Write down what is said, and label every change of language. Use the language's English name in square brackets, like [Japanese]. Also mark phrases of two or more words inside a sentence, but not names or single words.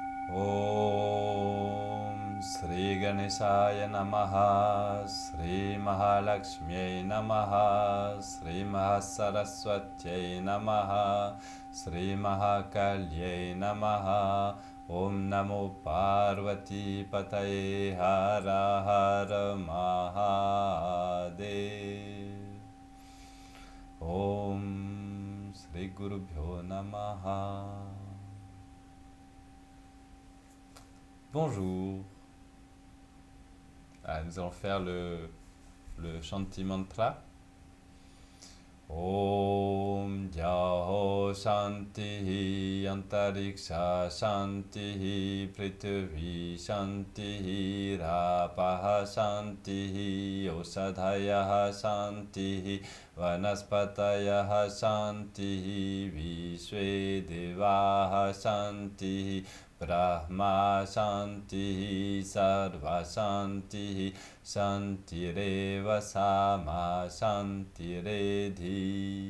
[Sanskrit] ॐ श्री गणेशाय नमः श्री महालक्ष्मी नमः श्री महासरस्वत्यै नमः श्री महाकाल्यै नमः ॐ नमो पार्वती पतये हर हर महादेव. ॐ श्री गुरुभ्यो नमः. [French] Bonjour. Nous allons faire le Shanti Mantra. [Sanskrit] ॐ द्यौः शान्तिः अन्तरिक्षं शान्तिः पृथ्वी शान्तिः आपः शान्तिः ओषधयः शान्तिः वनस्पतयः शान्तिः विश्वे देवाः शान्तिः ब्रह्म शान्तिः सर्वं शान्तिः शान्तिरेव सा मा शान्तिरेधि.